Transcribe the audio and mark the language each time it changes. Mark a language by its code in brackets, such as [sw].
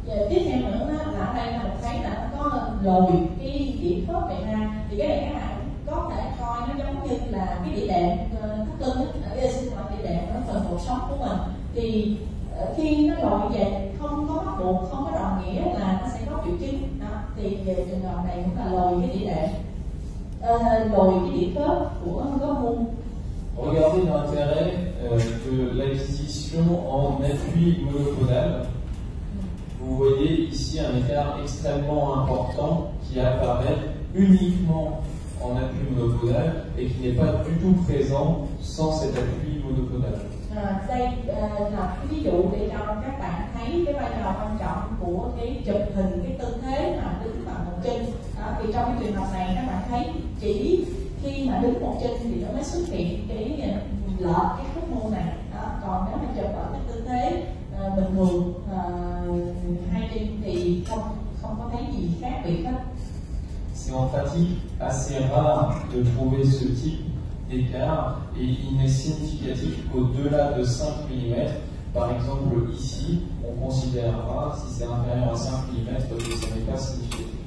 [vi] Tiếp theo nữa là ở đây là mình thấy là nó có lồi cái đĩa khớp này ra, thì cái này các bạn có thể coi nó giống như là cái đĩa đệm thắt lưng ở đây sinh hoạt đĩa đệm ở phần cột sống của mình. Thì khi nó lồi như vậy không có bắt buộc, không có đồng nghĩa là nó sẽ có triệu chứng. Thì về trường hợp này cũng là lồi cái đĩa đệm, lồi cái đĩa khớp của góc môn. [fr] Regardez l'intérêt de l'acquisition en appui monopodal. Vous voyez ici un écart extrêmement important qui apparaît uniquement en appui monopodal et qui n'est pas du tout présent sans cet appui monopodal. [vi] Đây là cái ví dụ để cho các bạn thấy cái vai trò quan trọng của cái chụp hình, cái tư thế mà đứng bằng một chân. Thì trong cái trường hợp này các bạn thấy chỉ khi mà đứng một chân thì nó mới xuất hiện cái lợt cái khớp môn này. Còn nếu mà chụp ở cái tư thế bình thường hai chân thì không có thấy gì khác biệt hết. [fr] C'est en pratique assez rare de trouver ce type d'écart et il n'est significatif qu'au-delà de 5 mm. Par exemple ici, on considérera si c'est inférieur à 5 mm que ce n'est pas significatif.